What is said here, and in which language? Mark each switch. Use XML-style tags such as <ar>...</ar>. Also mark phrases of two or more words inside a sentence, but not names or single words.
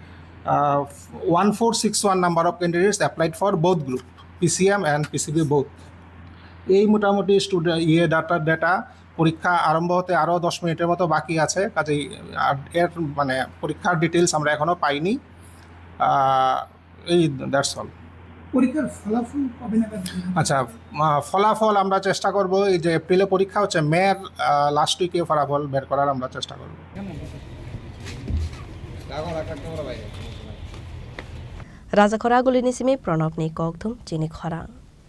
<bn>1461</bn> <en>number of candidates applied for both group PCM and PCB both</en> <bn>এই মোটামুটি ডেটা পরীক্ষা আরম্ভ হতে আরও 10 মিনিটের মতো বাকি আছে কাজেই এর মানে পরীক্ষার ডিটেলস আমরা এখনও পাইনি এই</bn> <en>that's all</en> <bn>পরীক্ষার ফলাফল কবে নাগাদ আচ্ছা ফলাফল আমরা চেষ্টা করব এই যে এপ্রিলে পরীক্ষা হচ্ছে মের</bn> <en>last week</en> <bn>ফলাফল বের করার আমরা চেষ্টা করব</bn> <trp>Raja Khora Gulini Simi Pranab ni Kokthum Chini Khora</trp>